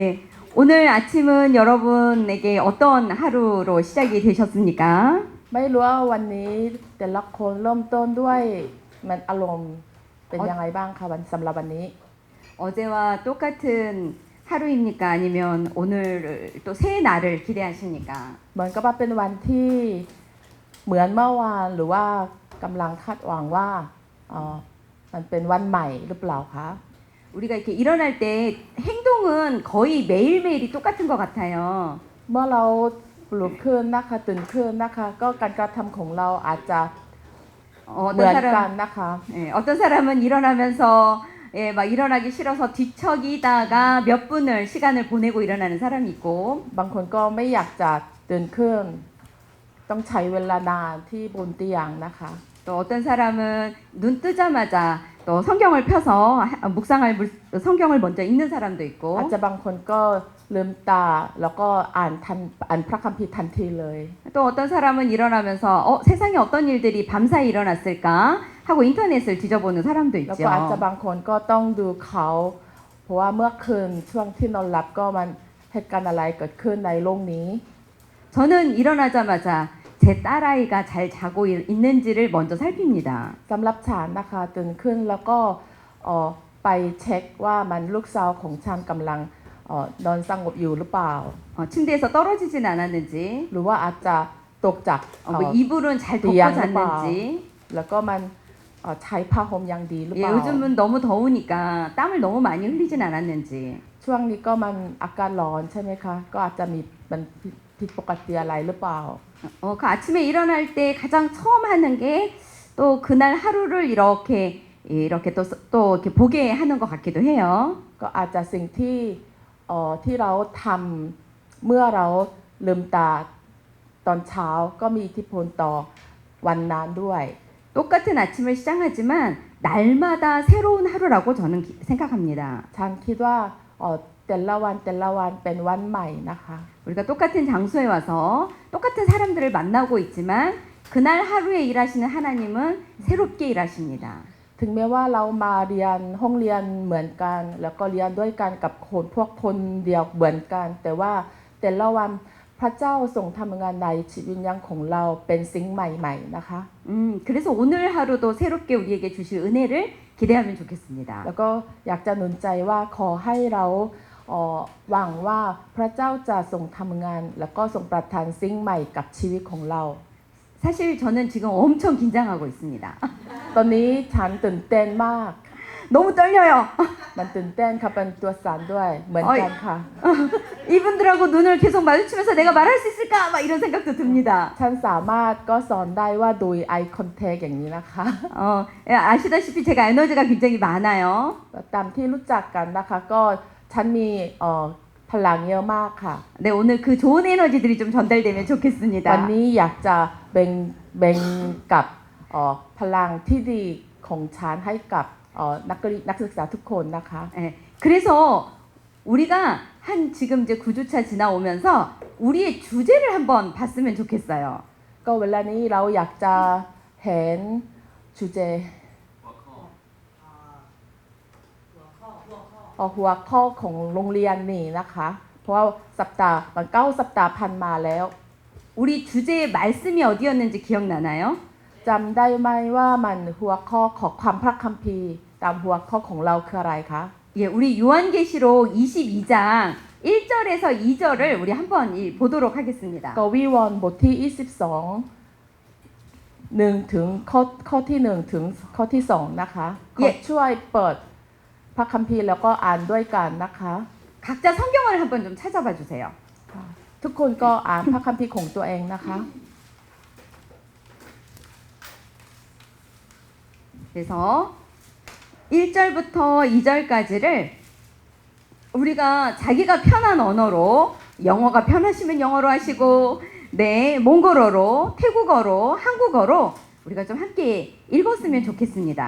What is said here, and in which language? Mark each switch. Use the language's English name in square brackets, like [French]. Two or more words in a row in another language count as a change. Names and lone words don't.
[Korean] 네, 오늘 아침은 여러분에게 어떤 하루로 시작이 되셨습니까? [Thai] ไม่รู้ว่าวันนี้แต่ละคนเริ่มต้นด้วยมันอารมณ์เป็นยังไงบ้างคะวันสำหรับวันนี้ [Korean] 어제와 똑같은 하루입니까? 아니면 오늘 또 새 날을 기대하십니까? [Thai] เหมือนกับว่าเป็นวันที่เหมือนเมื่อวานหรือว่ากำลังคาดหวังว่ามันเป็นวันใหม่หรือเปล่าคะ [Korean] 우리가 이렇게 일어날 때 행동은 거의 매일매일이 똑같은 것 같아요. [Thai] เมื่อเราลุกขึ้นนะคะตื่นขึ้นนะคะก็การกระทำของเราอาจจะเหมือนกันนะคะ [Korean] 어떤 사람은 일어나면서 막 일어나기 싫어서 뒤척이다가 몇 분을 시간을 보내고 일어나는 사람이 있고 [Thai] บางคนก็ไม่อยากจะตื่นขึ้นต้องใช้เวลานานที่บนเตียงนะคะ [Korean] 또 어떤 사람은 눈 뜨자마자 또 성경을 펴서 묵상할 성경을 먼저 읽는 사람도 있고 [Thai] อาจจะบางคนก็ลืมตาแล้วก็อ่านพระคัมภีร์ทันทีเลย [Korean] 또 어떤 사람은 일어나면서 세상에 어떤 일들이 밤사이 일어났을까 하고 인터넷을 뒤져보는 사람도 [Thai] แล้ว [Korean] 있죠. [Thai] ก็อาจจะบางคนก็ต้องดูเขาเพราะว่าเมื่อคืนช่วงที่นอนหลับก็มันเหตุการณ์อะไรเกิดขึ้นในโลกนี้ [Korean] 저는 일어나자마자 제 딸아이가 잘 자고 있는지를 먼저 살핍니다. [Thai] สำหรับฉันนะคะตื่นขึ้นแล้วก็ไปเช็คว่ามันลูกสาวของฉันกำลังนอนสงบอยู่หรือเปล่า [Korean] 침대에서 떨어지진 않았는지 [Thai] หรือว่าอาจจะตกจาก [Korean] 뭐 이불은 잘 덮고 양 잤는지 [Thai] แล้วก็มันใช้ผ้าห่มอย่างดีหรือเปล่า [Korean] 요즘은 너무 더우니까 땀을 너무 많이 흘리진 않았는지 [Thai] ช่วงนี้ก็มันอากาศร้อนใช่ไหมคะก็อาจจะมีมันผิดปกติอะไรหรือเปล่า [Korean] 그 아침에 일어날 때 가장 처음 하는 게 또 그날 하루를 이렇게 또 이렇게 보게 하는 것 같기도 해요. [Thai] ก็อาจจะสิ่งที่ที่เราทำเมื่อเราลืมตาตอนเช้าก็มีอิทธิพลต่อวันนั้นด้วย [Korean] 똑같은 아침을 시작하지만 날마다 새로운 하루라고 저는 생각합니다. [Thai] ฉันคิดว่าแต่ละวันเป็นวันใหม่นะคะ [Korean] 우리가 똑같은 장소에 와서 똑같은 사람들을 만나고 있지만 그날 하루에 일하시는 하나님은 새롭게 일하십니다. [Thai] ถึงแม้ว่าเรามาเรียนห้องเรียนเหมือนกันแล้วก็เรียนด้วยกันกับคนเดียวเหมือนกันแต่ว่าแต่ละวันพระเจ้าทรงทำงานในชีวิตยังของเราเป็นสิ่งใหม่ๆนะคะ [Korean] 그래서 오늘 하루도 새롭게 우리에게 주실 은혜를 기대하면 좋겠습니다. [Thai] แล้วก็อยากจะหนุนใจว่าขอให้เราหวังว่าพระเจ้าจะทรงทำงานแล้วก็ทรงประทานสิ่งใหม่กับชีวิตของเรา [Korean] 사실 저는 지금 엄청 긴장하고 있습니다. [Thai] ตอนนี้ฉันตื่นเต้นมาก [Korean] 너무 떨려요. [Thai] มันตื่นเต้นค่ะเป็นตัวสั่นด้วยเหมือนกันค่ะ [Korean] 이분들하고 눈을 계속 마주치면서 내가 말할 수 있을까 막 이런 생각도 듭니다. [Thai] ฉันสามารถก็สอนได้ว่าโดย [English] eye contact [Thai] อย่างนี้นะคะ [Korean] 아시다시피 제가 에너지가 굉장히 많아요. [Thai] ตามที่รู้จักกันนะคะก็ฉันมีพลังเยอะมากค่ะ [Korean] 네, 오늘 그 좋은 에너지들이 좀 전달되면 [Thai] วัน [Korean] 좋겠습니다. [Thai] นี้อยากจะแบ่งกับพลังที่ดีของฉันให้กับนักศึกษาทุกคนนะคะ [Korean] 그래서 우리가 한 지금 이제 9주차 지나오면서 우리의 주제를 한번 봤으면 좋겠어요. [Thai] ก็เวลานี้เราอยากจะเห็นชูเจหัวข้อของโรงเรียนนี่นะคะเพราะว่าสัปดาห์มัน9สัปดาห์ผ่านมาแล้ว [Korean] 우리 주제의 말씀이 어디였는지 기억나나요? [Thai] จำได้ไหมว่ามันหัวข้อของความพระคัมภีร์ตามหัวข้อของเราคืออะไรคะ [Korean] 예, 우리 요한계시록 22장 1절에서 2절을 우리 한번 보도록 하겠습니다. [Thai] กวีวรณ์บทที่22 1ถึงข้อที่1ถึงข้อที่2นะคะขอช่วยเปิดพระคัมภีร์แล้วก็อ่านด้วยกันนะคะ [Korean] 각자 성경을 한번 좀 찾아봐 주세요. [Thai] ทุกคนก็อ่านพระคัมภีร์ของตัวเองนะคะ [Korean] 그래서 1절부터 2절까지를 우리가 자기가 편한 언어로 영어가 편하시면 영어로 하시고 네, 몽골어로, 태국어로, 한국어로 우리가 좀 함께 읽었으면 좋겠습니다.